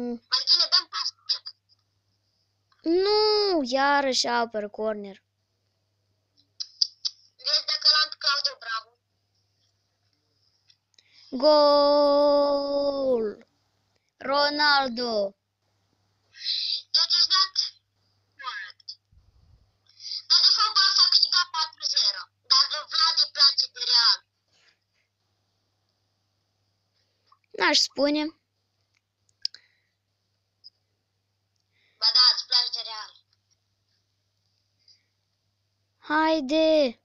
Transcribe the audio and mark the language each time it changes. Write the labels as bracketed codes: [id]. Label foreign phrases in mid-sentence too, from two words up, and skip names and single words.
[ro] Mai bine dăm pas. Nu! Iarăși apăr corner. Vezi dacă l-am pe Claudio Bravo. Gol! Ronaldo. [en] That is not correct. [ro] Dar de fapt Barça a câștigat 4-0. Dar lui Vlad îi place de Real. N-aș spune. Ba da, îți place de Real. Haide!